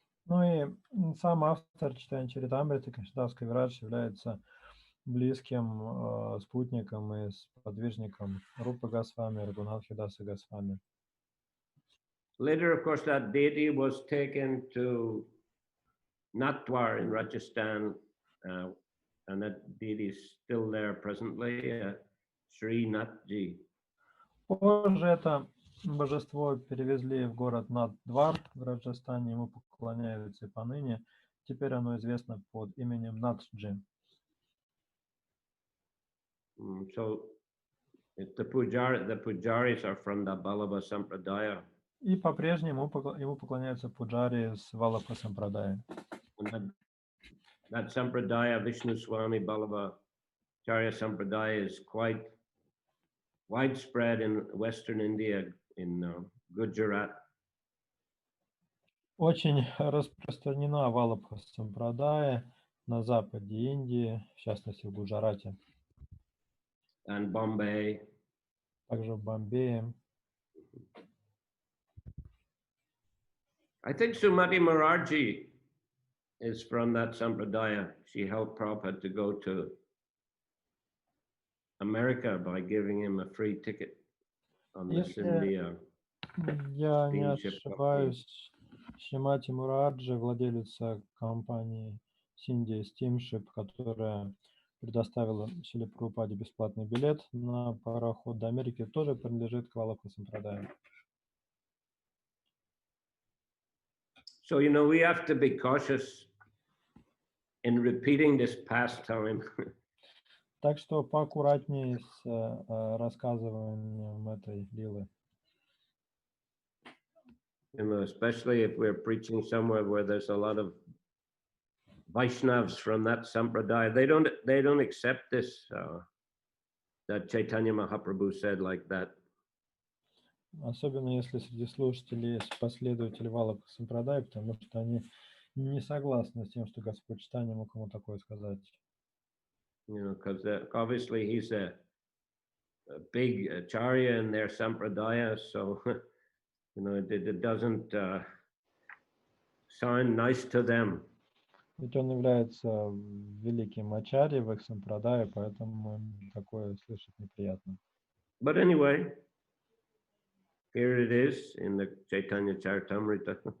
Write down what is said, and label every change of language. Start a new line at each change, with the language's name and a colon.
Russian: Ну и сам автор Чайтаньи Чаритамриты, Кришнадас Кавирадж, является близким спутником и сподвижником Рупы Госвами, Рагунатхи Даса Госвами.
English: Later, of course, that deity was taken to Natwar in Rajasthan, and that deity is still there presently, Sri Nathji.
Russian: Позже это божество перевезли в город Наддвар в Раджастане, ему поклоняются и поныне. Теперь оно известно под именем Надджи.
English: So the pujaris are from the Ballabha Sampradaya.
Russian: И по-прежнему ему поклоняются пуджари из Валабха Сампрадая.
English: That Sampradaya, Vishnu Swami Ballabha Charya Sampradaya, is quite widespread in Western India, in Gujarat.
Russian: Очень распространена Валабха Сампрадая на западе Индии, в частности в Гуджарате.
English: And Bombay.
Russian: Также в Бомбее.
English: I think Sumati Mukherjee is from that Sampradaya. She helped Prabhupada to go to America by giving him a free ticket on this India.
Russian: Я не ошибаюсь, Шримати Мукherjee, владелица компании India Steamship, которая предоставила Шриле Прабхупаде бесплатный билет на пароход до Америки, тоже принадлежит к Валабха Сампрадаю.
English: So, we have to be cautious in repeating this pastime.
Russian: Так что поаккуратнее с рассказыванием этой лилы.
English: Especially if we're preaching somewhere where there's a lot of Vaishnavas from that sampradaya. They don't accept this, that Chaitanya Mahaprabhu said like that.
Russian: Особенно если среди слушателей есть последователи Валабха Сампрадая, потому что они не согласны с тем, что Господь Чайтанья мог ему такое сказать.
English: Because obviously he's a big acharya in their sampradaya, so it doesn't sound nice to them.
Russian: Ведь он является великим ачарьей в их сампрадае, поэтому им такое слышать неприятно.
English: But anyway, here it is in the Chaitanya Charitamrita.